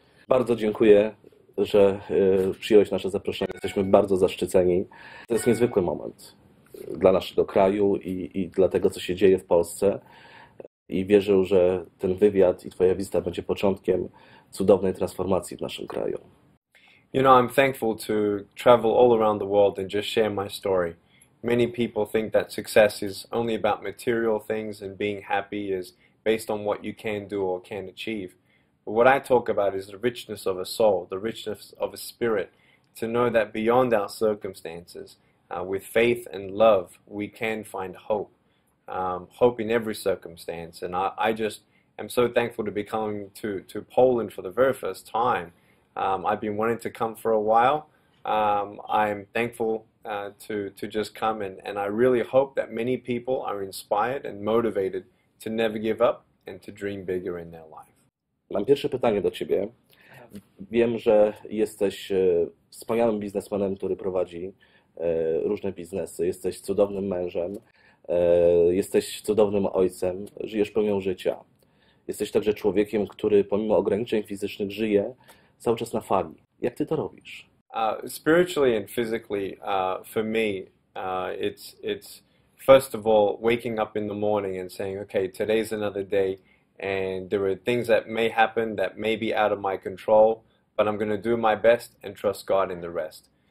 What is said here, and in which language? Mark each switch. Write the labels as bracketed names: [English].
[Polish] Bardzo dziękuję, że przyjąłeś nasze zaproszenie. Jesteśmy bardzo zaszczyceni. To jest niezwykły moment dla naszego kraju i dla tego, co się dzieje w Polsce. I wierzę, że ten wywiad i Twoja wizyta będzie początkiem cudownej transformacji w naszym kraju. [English] You know, I'm thankful to travel all around the world and just share my story. Many people think that success is only about material things and being happy is based on what you can do or can achieve. But what I talk about is the richness of a soul, the richness of a spirit, to know that beyond our circumstances, with faith and love, we can find hope. Hope in every circumstance. And I just am so thankful to be coming to Poland for the very first time. I've been wanting to come for a while. I'm thankful to just come, and I really hope that many people are inspired and motivated to never give up and to dream bigger in their life. [Polish] Mam pierwsze pytanie do Ciebie. Wiem, że jesteś wspaniałym biznesmenem, który prowadzi różne biznesy. Jesteś cudownym mężem, jesteś cudownym ojcem, żyjesz pełnią życia. Jesteś także człowiekiem, który pomimo ograniczeń fizycznych żyje cały czas na fali. Jak Ty to robisz? [English] Spiritually and physically, for me, it's first of all waking up in the morning and saying, okay, today's another day, and there are things that may happen that may be out of my control, but I'm going to do my best and trust God in the rest.